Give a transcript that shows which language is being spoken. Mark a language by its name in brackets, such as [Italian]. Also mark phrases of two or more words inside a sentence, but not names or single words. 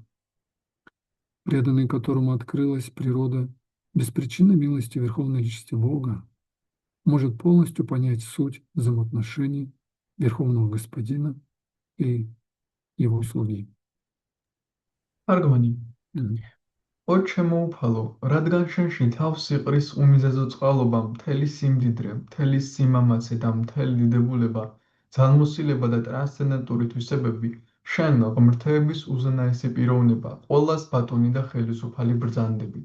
[Russian] Преданный, которому открылась природа беспричинной милости Верховной Личности Бога, может полностью понять суть взаимоотношений Верховного Господина и Его слуги. Аргвани. Мгм. [Georgian] ო ჩემოუფალო, რადგან შენში თავს იყრის უმიზეზო წყალობა, მთელი სიმდიდრე, მთელი სიმამაცე და მთელი დიდებულება, ძალმოსილება და ტრანსცენდენტური თვისებები, შენ ღმრთების უზენაესი პიროვნება, ყველას ბატონი და ხელისუფალი ბრძანდები.